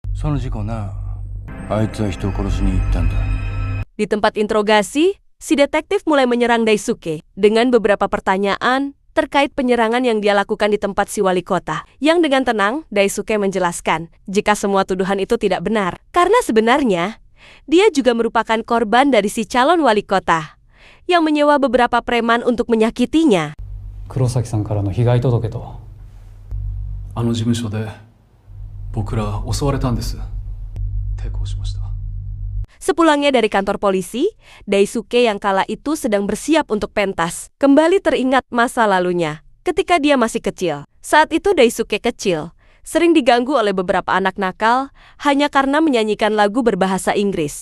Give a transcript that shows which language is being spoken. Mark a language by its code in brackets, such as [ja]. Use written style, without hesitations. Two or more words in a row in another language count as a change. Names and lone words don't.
[id] Di tempat interogasi, si detektif mulai menyerang Daisuke dengan beberapa pertanyaan terkait penyerangan yang dia lakukan di tempat si wali kota. Yang dengan tenang, Daisuke menjelaskan jika semua tuduhan itu tidak benar. Karena sebenarnya, dia juga merupakan korban dari si calon wali kota yang menyewa beberapa preman untuk menyakitinya. [ja] Kurosaki-sanからの被害届と、あの事務所で僕ら襲われたんです。抵抗しました。 [id] Sepulangnya dari kantor polisi, Daisuke yang kala itu sedang bersiap untuk pentas, kembali teringat masa lalunya ketika dia masih kecil. Saat itu Daisuke kecil, sering diganggu oleh beberapa anak nakal hanya karena menyanyikan lagu berbahasa Inggris.